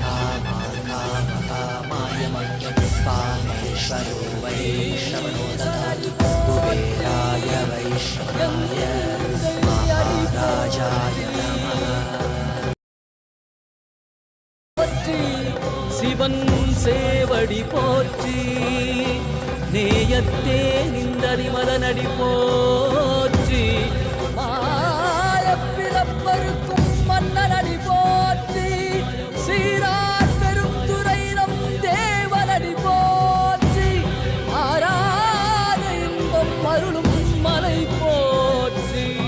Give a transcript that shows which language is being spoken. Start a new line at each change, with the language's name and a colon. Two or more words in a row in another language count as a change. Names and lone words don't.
Sanskrit: कामाय मह्यं कामेश्वरो वै श्रवणो ददातु कुबेराय वै श्रवणाय महाराजाय नमः
Tamil: சிவன் சேவடி போற்றி நேயத்தே நின்றறி மதனடி போற்றி மாயப்பிறப்பருக்கும் மன்னனடி போற்றி சீரார் பெருந்துரை நம் தேவனடி போற்றி ஆராத இன்பம் அருளும் மலை போற்றி